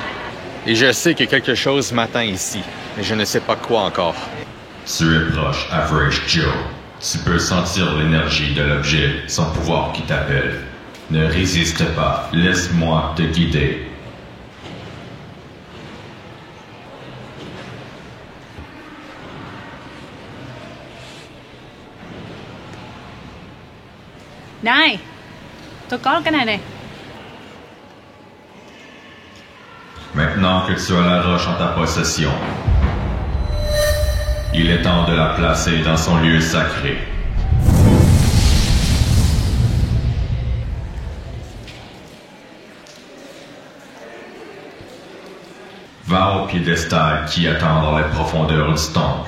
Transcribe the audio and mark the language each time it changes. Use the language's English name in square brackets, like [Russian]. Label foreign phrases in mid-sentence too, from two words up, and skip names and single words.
[French] Et je sais que quelque chose m'attend ici, mais je ne sais pas quoi encore. Tu es proche, Average Joe. Tu peux sentir l'énergie de l'objet, son pouvoir qui t'appelle. Ne résiste pas, laisse-moi te guider. [Vietnamese] Này, tôi có cái này này. [French] Maintenant que tu as la roche en ta possession, il est temps de la placer dans son lieu sacré. Va au piédestal qui attend dans les profondeurs du temple.